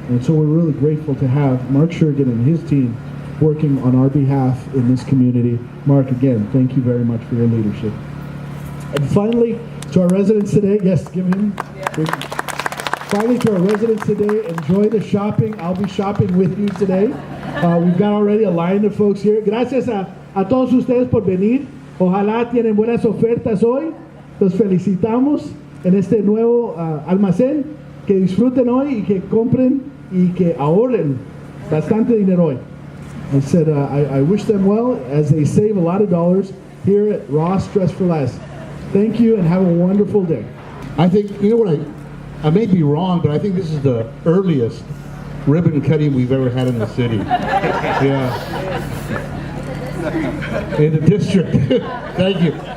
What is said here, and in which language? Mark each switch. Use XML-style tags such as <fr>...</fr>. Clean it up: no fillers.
<en>And so we're really grateful to have Mark Shergan and his team working on our behalf in this community. Mark, again, thank you very much for your leadership. And finally, To our residents today, yes, give him. Finally, to our residents today, enjoy the shopping. I'll be shopping with you today. We've got already a line of folks here.</en> <es>Gracias a todos ustedes por venir. Ojalá tienen buenas ofertas hoy. Los felicitamos en este nuevo almacén. Que disfruten hoy y que compren y que ahorren bastante dinero hoy.</es> <en>I said I wish them well as they save a lot of dollars here at Ross Dress for Less. Thank you and have a wonderful day. I think, you know what, I may be wrong, but I think this is the earliest ribbon cutting we've ever had in the city. Yeah. In the district. Thank you.</en>